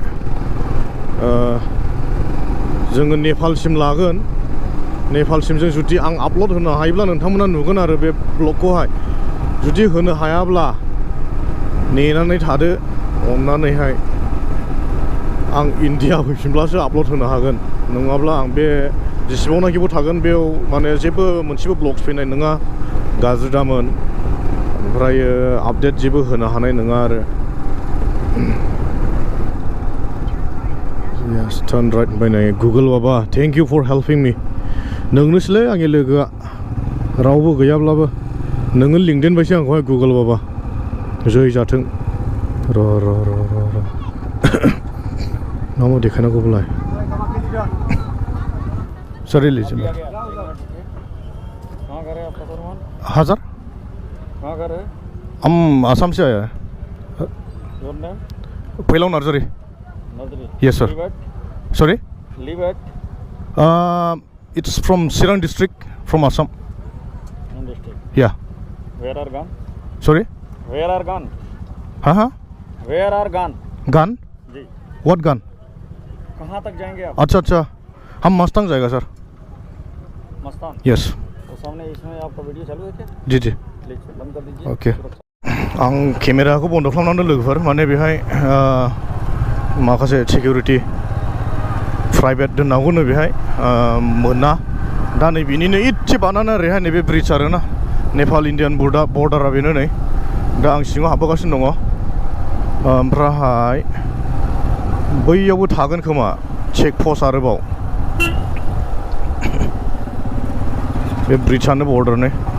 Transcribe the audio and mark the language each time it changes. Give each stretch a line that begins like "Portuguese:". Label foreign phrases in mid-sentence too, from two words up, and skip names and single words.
Bodo: जोङो नेपालसिम लागोन नेपालसिम जों जुदि आं आपल'ड होनो हायोब्ला नोंथांमोना नुगोन आरो बे ब्लगखौहाय जुदि होनो हायाब्ला नेनानै थादो अननानैहाय आं इन्डिया फैफिनब्लासो आपल'ड होनो हागोन नङाब्ला आं बे जेसेबांनाखिबो थागोन बेयाव माने जेबो मोनसेबो ब्लग्स फैनाय नङा गाज्रि दामोन ओमफ्राय आपडेट जेबो होनो हानाय नङा आरो
English: yes turn right
Bodo: बायनाय गुगोल बाबा
English: thank you for helping me
Bodo: नोंनोसैलै आंनि लोगोआ रावबो गैयाब्लाबो नोङो लिंदेनबायसो आंखौहाय गुगोल बाबा जै जाथों र' मा देखायनांगौब्लाय सर लीजिए
Hindi: हाँ सर हम आसाम से आया है
English: फैलाव नार्जारी yes sir sorry it's from Sirang district from Assam yeah Where are gone? sorry Where are gone?
Hindi: हाँ
English: Where are gone? gun
Hindi: जी
English: what gun
Hindi: कहाँ तक जाएंगे आप? अच्छा हम मस्तांग जाएगा सर मस्तान
English: यस
Hindi: तो सामने इसमें आपका वीडियो चालू है क्या? जी प्लीज बंद कर दीजिए
Bodo: ओके आं केमेराखौ बन्द खालामनानै लोगोफोर माने बेहाय माखासे सिकिउरिटि प्राइभेट दोननांगौनो बेहाय मोना दा नै बिनिनो इसे बारनानै ओरैहाय नैबे ब्रिज आरोना नेपाल इन्डियान बर्डारा बेनो नै दा आं सिङाव हाबबोगासिनो दङ ओमफ्राय बैयावबो थागोन खोमा चेक पस्ट आरोबाव बे ब्रिजआनो बर्डार नै